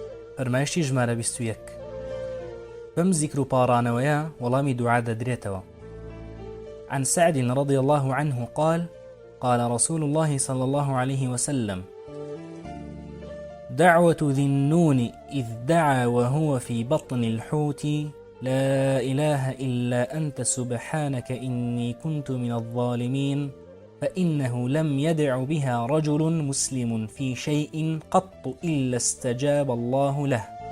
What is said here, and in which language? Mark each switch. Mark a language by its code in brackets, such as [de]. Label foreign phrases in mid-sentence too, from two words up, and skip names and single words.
[ckb] فەرمایشتی ژمارە 21 بەم زیکر و پاڕانەوەیە وەڵامی دوعا دەدرێتەوە. [ar] عن سعد رضي الله عنه قال قال رسول الله صلى الله عليه وسلم دعوة ذي النون إذ دعا وهو في بطن الحوت لا إله إلا أنت سبحانك إني كنت من الظالمين فإنه لم يدع بها رجل مسلم في شيء قط إلا استجاب الله له.